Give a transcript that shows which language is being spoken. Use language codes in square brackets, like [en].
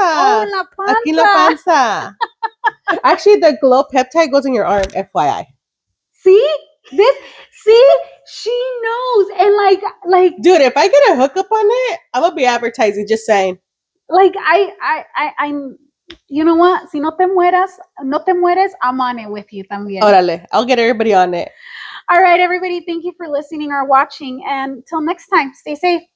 [es] Oh, en la panza. Aquí en la panza. [en] Actually, the glow peptide goes in your arm, FYI. See? She knows. And like dude, if I get a hookup on it, I'm gonna be advertising, just saying. Like I'm you know what? [es] Si no te mueres, [en] I'm on it with you [es] también. [en] Órale, I'll get everybody on it. All right, everybody, thank you for listening or watching. And until next time, stay safe.